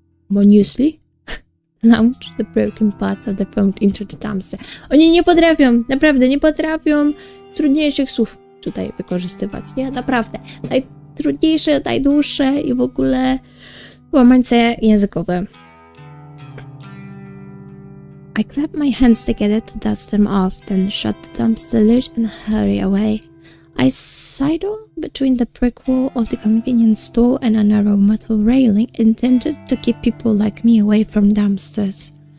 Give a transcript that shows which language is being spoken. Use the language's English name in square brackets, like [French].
[English] Ceremoniously launch the broken parts of the phone into the dumpster. [Polish] Oni nie potrafią, naprawdę nie potrafią trudniejszych słów tutaj wykorzystywać, nie? Naprawdę. Najtrudniejsze, najdłuższe i w ogóle łamańce językowe. [English] I clap my hands together to dust them off, then shut the dumpster lid and hurry away. I sidle between the brick wall of the convenience store and a narrow metal railing intended to keep people like me away from dumpsters.